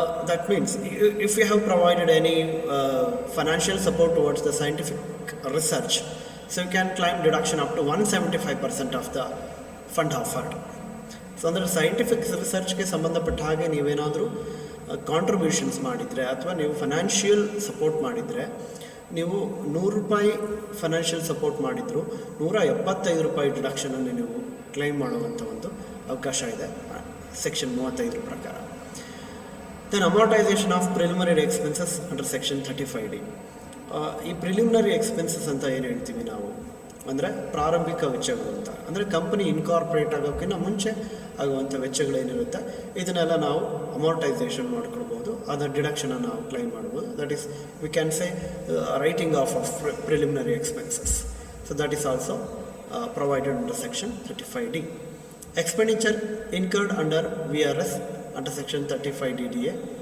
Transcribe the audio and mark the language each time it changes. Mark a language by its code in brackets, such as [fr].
[en] That means if you have provided any financial support towards the scientific research, so you can claim deduction up to 175% of the fund offered. [kn] So ಅಂದರೆ scientific ರಿಸರ್ಚ್ಗೆ ಸಂಬಂಧಪಟ್ಟ ಹಾಗೆ ನೀವೇನಾದರೂ contributions ಮಾಡಿದರೆ ಅಥವಾ ನೀವು financial support ಮಾಡಿದರೆ, ನೀವು ₹100 financial support ಮಾಡಿದ್ರು ₹175 ಡಿಡಕ್ಷನನ್ನು ನೀವು ಕ್ಲೈಮ್ ಮಾಡುವಂಥ ಒಂದು ಅವಕಾಶ ಇದೆ ಸೆಕ್ಷನ್ 35 ಪ್ರಕಾರ. [en] Then amortisation of preliminary expenses under section 35D. [kn] ಈ ಪ್ರಿಲಿಮಿನರಿ ಎಕ್ಸ್ಪೆನ್ಸಸ್ ಅಂತ ಏನು ಹೇಳ್ತೀವಿ ನಾವು, ಅಂದರೆ ಪ್ರಾರಂಭಿಕ ವೆಚ್ಚಗಳು ಅಂತ, ಅಂದರೆ ಕಂಪನಿ ಇನ್ಕಾರ್ಪೊರೇಟ್ ಆಗೋಕ್ಕಿಂತ ಮುಂಚೆ ಆಗುವಂಥ ವೆಚ್ಚಗಳೇನಿರುತ್ತೆ, ಇದನ್ನೆಲ್ಲ ನಾವು ಅಮಾರ್ಟೈಸೇಷನ್ ಮಾಡ್ಕೊಳ್ಬೋದು, ಅದರ ಡಿಡಕ್ಷನನ್ನು ನಾವು ಕ್ಲೈಮ್ ಮಾಡ್ಬೋದು. [en] That is we can say writing off preliminary expenses. So that is also provided under section 35D. Expenditure incurred under VRS under section 35DDA.